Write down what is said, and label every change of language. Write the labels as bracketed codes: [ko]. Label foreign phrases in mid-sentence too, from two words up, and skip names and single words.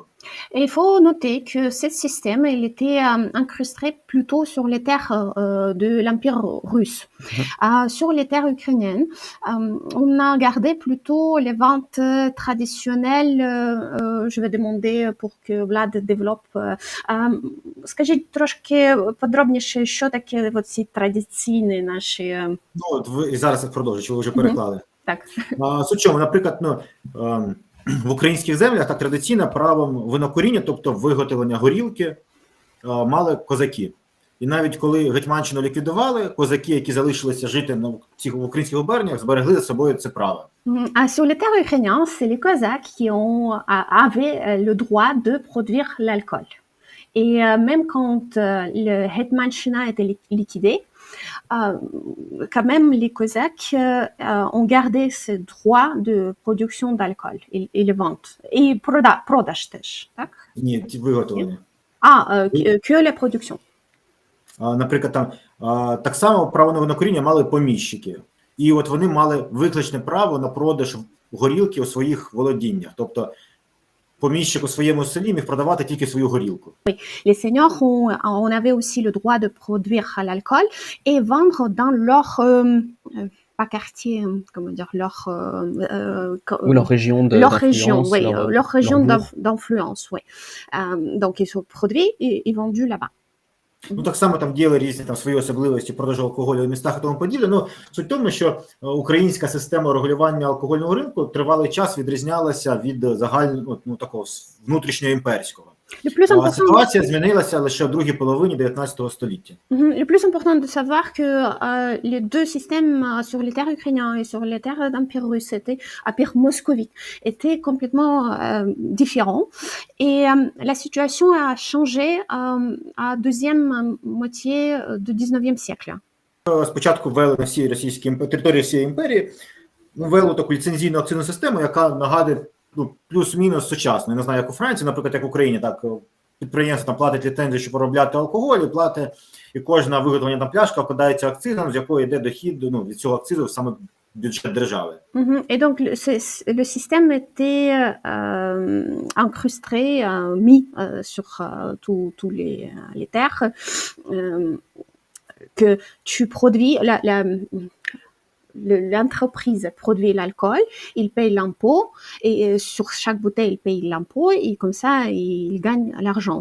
[fr] Et il faut noter que ce système, il était incrusté plutôt sur les terres de l'Empire russe. Sur les terres ukrainiennes, on a gardé plutôt les ventes traditionnelles. Je vais demander pour que Vlad développe. [uk] Скажіть трошки подробніше, що таке ці традиційні наші... Ви зараз їх продовжуєте, чи ви вже переклали? Так. Суть чому, наприклад, в українських землях так традиційно правом винокуріння, тобто виготовлення горілки, мали козаки. І навіть коли Гетьманщину ліквідували, козаки, які залишилися жити в українських губерніях, зберегли за собою це право. [fr] Sur les terres ukrainiennes, c'est les Cosaques qui avaient le droit de produire l'alcool. Et même quand le Hetmanshina était liquidé, quand même les Cosaques ont gardé ce droit de production d'alcool et les ventes. [uk] Et продаж теж, так? Ні, виготовлення. [fr] Que la production. [uk] Наприклад, там так само право на винокуріння мали поміщики. І от вони мали виключне право на продаж горілки у своїх володіннях. Тобто поміщик у своєму селі міг продавати тільки свою горілку. [fr] Les seigneurs on avait aussi le droit de produire l'alcool et vendre dans leur pas quartier, comment dire, ou leur région leur région, oui, leur région d'influence, oui. Donc ils sont produits et vendus là-bas. [uk] Так само там діяли різні там свої особливості продажу алкоголю в містах і тому подібне. Суть в тому, що українська система регулювання алкогольного ринку тривалий час відрізнялася від загального такого внутрішньоімперського. Ситуація змінилася лише в другій половині 19 століття. [fr] Le plus important de savoir que les deux systèmes sur les terres ukrainiennes et sur les terres d'Empire russe, Empire moscovite, étaient complètement différents. Et la situation a changé à deuxième moitié du 19e siècle. [uk] Спочатку ввели на всій російській території всієї імперії, ввели таку ліцензійну акцизну систему, яка нагадує плюс-мінус сучасно. Я не знаю, як у Франції, наприклад, як в Україні, так підприємство там платить ліцензію, щоб поробляти алкоголь, і кожна виготовлена там пляшка обкладається акцизом, з якої йде дохід від цього акцизу саме бюджет держави. [fr] Et donc le système était incrusté, mis sur tous les terres, que tu produis l'entreprise produit l'alcool, il paye l'impôt et sur chaque bouteille il paye l'impôt et comme ça il gagne l'argent.